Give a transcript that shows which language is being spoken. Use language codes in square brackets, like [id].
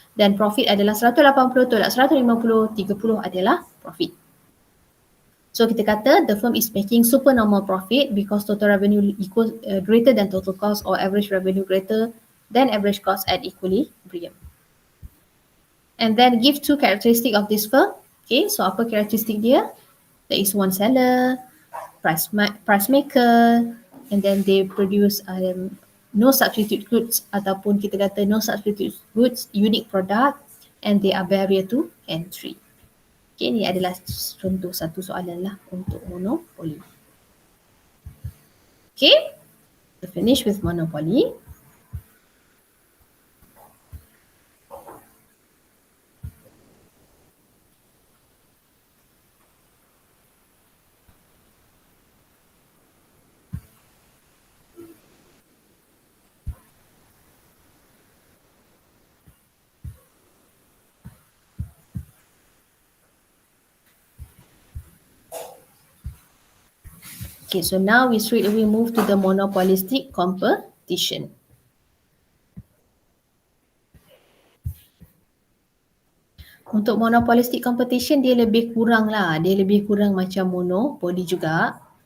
[ms] Dan profit adalah 180 tolak 150, 30 adalah profit. [en] So kita kata the firm is making supernormal profit because total revenue equal greater than total cost or average revenue greater than average cost at equilibrium. And then give two characteristics of this firm. Okay, so [ms] apa karakteristik dia? [en] There is one seller, price maker, and then they produce no substitute goods [ms] ataupun kita kata [en] no substitute goods, unique product, and they are barrier to entry. [ms] Okay, ini adalah contoh satu soalan lah untuk monopoly. [en] Okay, to finish with monopoly. Okay, so now we straight away move to the monopolistic competition. [ms] Untuk monopolistic competition dia lebih kurang lah, dia lebih kurang macam monopoli juga.